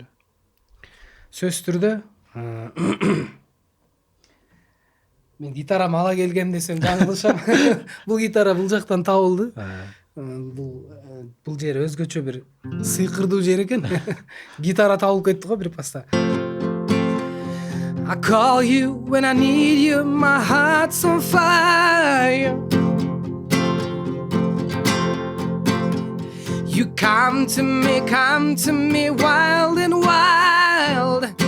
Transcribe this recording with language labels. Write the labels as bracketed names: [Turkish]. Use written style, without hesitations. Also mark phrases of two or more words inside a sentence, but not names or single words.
[Kyrgyz] Сөзсүз түрдө мен гитарамды ала келгем десем жаңылышам. Бул гитара бул жактан табылды. Бул жер өзгөчө бир сыйкырдуу жер экен. Гитара табылып кетти го бир паста. [English] I call you when I need you, my heart's on fire. You come to me wild and wild.